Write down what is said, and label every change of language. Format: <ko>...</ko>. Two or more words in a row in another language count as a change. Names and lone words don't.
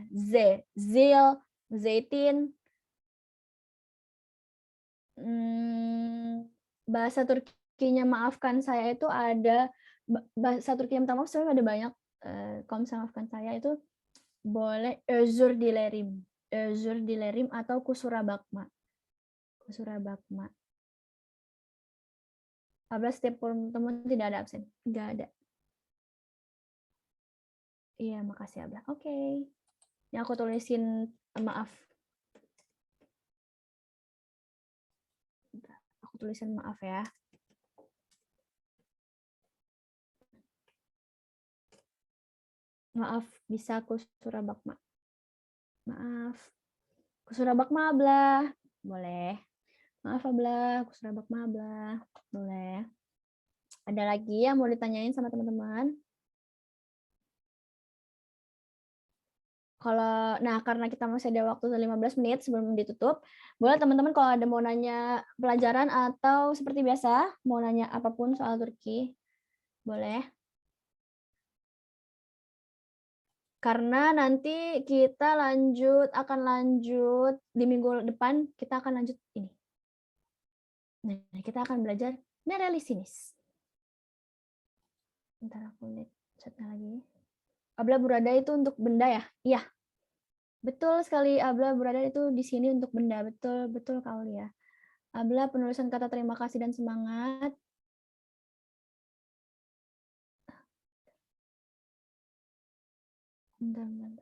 <tr>Z, zil, zaitin.</tr> <id>Bahasa Turkinya maafkan saya itu ada bahasa Turki yang minta maaf sebenarnya ada banyak. Kalau misalnya maafkan saya itu boleh</id> <tr>özür dilerim</tr> <id>atau</id> <tr>kusura bakma.</tr> <id>Abla setiap teman tidak ada absen, nggak ada. Iya makasih Abla. Oke. Yang aku tulisin maaf. Aku tulisin maaf ya. Maaf, bisa</id> <tr>kusura bakma. Maaf. Kusura bakma Abla.</tr> <id>Boleh.</id> <tr>Maaf Abla, kusura bakma Abla.</tr> <id>Boleh. Ada lagi yang mau ditanyain sama teman-teman? Karena kita masih ada waktu 15 menit sebelum ditutup, boleh teman-teman kalau ada mau nanya pelajaran atau seperti biasa, mau nanya apapun soal Turki, boleh. Karena nanti kita akan lanjut di minggu depan, kita akan lanjut ini. Nah, kita akan belajar nerelisinis. Bentar aku lihat chatnya lagi. Abla burada itu untuk benda ya? Iya. Betul sekali, Abla burada itu di sini untuk benda. Betul kali ya. Abla penulisan kata terima kasih dan semangat. Bentar.</id>